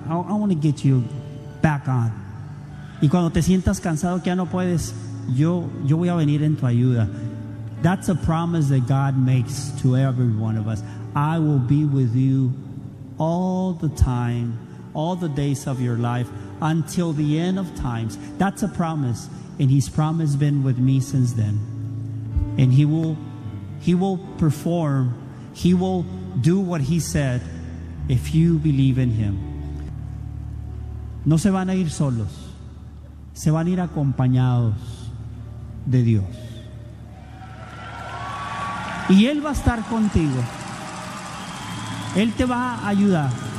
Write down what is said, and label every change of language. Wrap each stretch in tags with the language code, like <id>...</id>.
<en>I want to get you back on.</en> <es>Y cuando te sientas cansado que ya no puedes, yo voy a venir en tu ayuda.</es> <en>That's a promise that God makes to every one of us. I will be with you all the time, all the days of your life, until the end of times. That's a promise, and his promise been with me since then. And he will perform, he will do what he said if you believe in him.</en> <es>No se van a ir solos. Se van a ir acompañados de Dios. Y Él va a estar contigo. Él te va a ayudar.</es>